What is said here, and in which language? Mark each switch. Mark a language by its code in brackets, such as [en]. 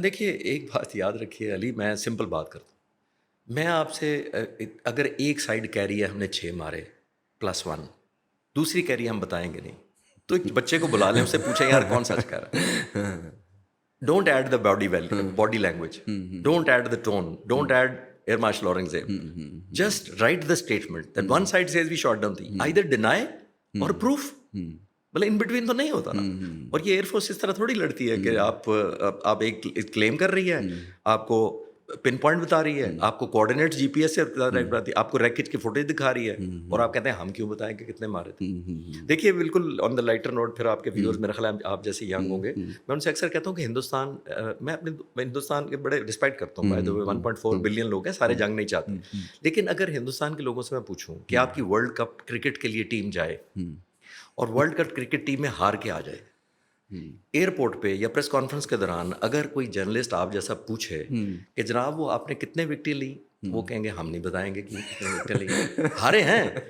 [ur] دیکھیے ایک بات یاد رکھیے علی, میں سمپل بات کرتا ہوں, میں آپ سے اگر ایک سائڈ کہہ رہی ہے ہم نے 6 مارے +1, دوسری کہہ رہی ہے ہم بتائیں گے نہیں, تو ایک بچے کو بلا لیں, اس سے پوچھیں یار کون سچ کہہ رہا ہے. [en] Don't add the body language, don't add the tone, don't add air marshal Aurangzeb. Just write the statement that one side says we shot down the, either deny or proof. [ur] بھلے ان بٹوین تو نہیں ہوتا نا. اور یہ air force اس طرح تھوڑی لڑتی ہے کہ آپ ایک کلیم کر رہی ہے, آپ کو پن پوائنٹ بتا رہی ہے, آپ کو کوآرڈینیٹ جی پی ایس سے بتاتی ہے, آپ کو ریکیج کی فوٹیج دکھا رہی ہے, اور آپ کہتے ہیں ہم کیوں بتائیں کہ کتنے مارے تھے. دیکھیے بالکل [en] on the lighter note, [ur] پھر آپ کے ویورز میرا خیال ہے آپ جیسے ینگ ہوں گے, میں ان سے اکثر کہتا ہوں کہ ہندوستان, میں ہندوستان کے بڑے رسپیکٹ کرتا ہوں, بائی دا وے 1.4 بلین لوگ ہیں, سارے جنگ نہیں چاہتے, لیکن اگر ہندوستان کے لوگوں سے میں پوچھوں کہ آپ کی ورلڈ کپ کرکٹ کے لیے ٹیم جائے اور ورلڈ کپ کرکٹ ٹیم میں ہار کے آ جائے, ایئرپورٹ پہ یا پریس کانفرنس کے دوران اگر کوئی جرنلسٹ آپ جیسا پوچھے کہ جناب وہ آپ نے کتنے وکٹیں لی, وہ کہیں گے ہم نہیں بتائیں گے کہ کتنے وکٹیں لی, ہارے ہیں.